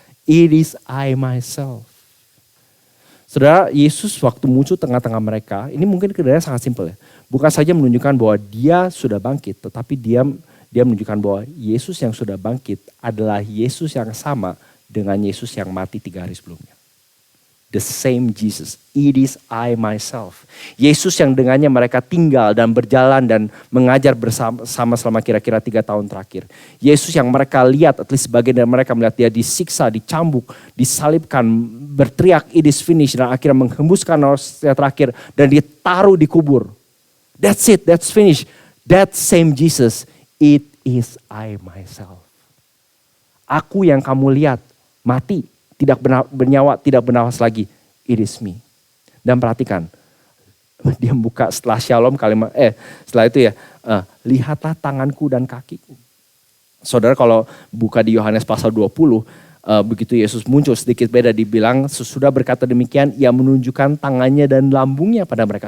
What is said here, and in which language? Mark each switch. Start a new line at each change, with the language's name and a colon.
English: It is I myself.
Indonesian: Saudara, Yesus waktu muncul tengah-tengah mereka, ini mungkin kedengarannya sangat simpel ya. Bukan saja menunjukkan bahwa dia sudah bangkit, tetapi dia menunjukkan bahwa Yesus yang sudah bangkit adalah Yesus yang sama dengan Yesus yang mati 3 hari sebelumnya.
English: The same Jesus, it is I myself.
Indonesian: Yesus yang dengannya mereka tinggal dan berjalan dan mengajar bersama selama kira-kira 3 tahun terakhir. Yesus yang mereka lihat,
English: at least
Indonesian: sebagian dari mereka melihat dia disiksa, dicambuk, disalibkan, berteriak
English: it is finished,
Indonesian: dan akhirnya menghembuskan nafasnya terakhir dan ditaruh di kubur.
English: That's it, that's finished. That same Jesus, it is I myself.
Indonesian: Aku yang kamu lihat mati, tidak bernyawa, tidak bernafas lagi.
English: It is me.
Indonesian: Dan perhatikan, dia buka setelah shalom setelah itu ya, lihatlah tanganku dan kakiku. Saudara kalau buka di Yohanes pasal 20, begitu Yesus muncul sedikit beda, dibilang sesudah berkata demikian, ia menunjukkan tangannya dan lambungnya pada mereka.